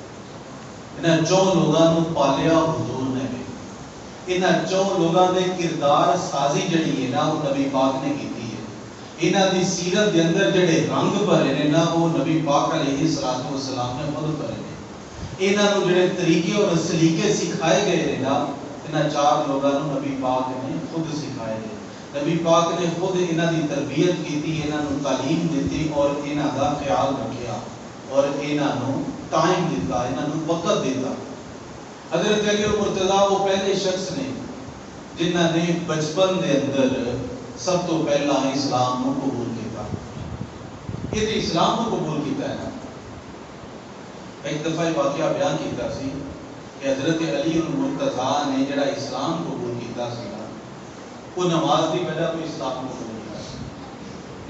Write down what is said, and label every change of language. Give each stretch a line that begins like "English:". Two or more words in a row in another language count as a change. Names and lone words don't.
Urdu: ان چون لوگوں کو پالیا حضور نے بھی، ان چون لوگوں کے کردار سازی جڑی ہے نا وہ نبی پاک نے کی ہے۔
Punjabi: انہاں دی سیرت دے اندر جڑے رنگ بھرے نے نا وہ نبی پاک علیہ الصلوۃ والسلام نے خود بھرے نے۔ انہاں نوں جڑے طریقے اور سلیقے سکھائے گئے نے نا انہاں چار لوگوں کو نبی پاک نے خود سکھائے نے۔ نبی پاک نے خود انہاں دی تربیت کی، انہاں نوں تعلیم دیتی اور انہاں دا خیال رکھیا اور انہاں نوں ٹائم دیتا، انہاں نوں وقت دیتا۔ حضرت علی مرتضیٰ وہ پہلے شخص نے جنہاں نے بچپن دے اندر سب تو پہلا اسلام کو قبول کیتا۔ یہ تو اسلام کو قبول کیتا ہے نا۔ ایک دفعہ واقعہ بیان کیتا سی کہ حضرت علی المرتضیٰ نے جڑا اسلام قبول کیتا سی وہ نماز کی وجہ تو اسلام کو قبول کیتا سی۔